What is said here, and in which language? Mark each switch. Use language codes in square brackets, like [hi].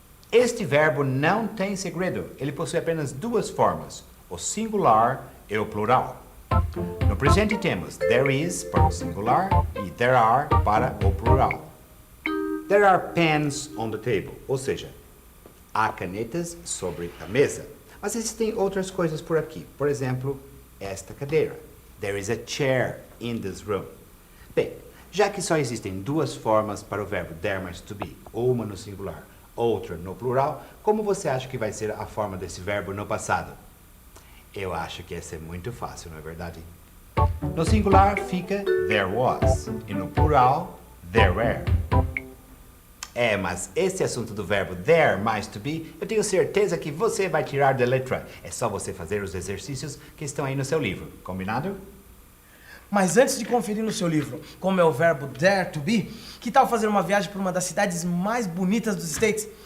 [pt] Este verbo não tem segredo, ele possui apenas duas formas, o singular e o plural. No presente temos there is para o singular e there are para o plural. [en] There are pens on the table, [pt] ou seja, há canetas sobre a mesa. Mas existem outras coisas por aqui. Por exemplo, esta cadeira. [en] There is a chair in this room. [pt] Bem, já que só existem duas formas para o verbo there mais to be, uma no singular, outra no plural, como você acha que vai ser a forma desse verbo no passado? Eu acho que essa é muito fácil, não é verdade? No singular fica there was e no plural there were. Mas esse assunto do verbo there mais to be, eu tenho certeza que você vai tirar da letra. É só você fazer os exercícios que estão aí no seu livro, combinado? Mas antes de conferir no seu livro como é o verbo there to be, que tal fazer uma viagem para uma das cidades mais bonitas dos States?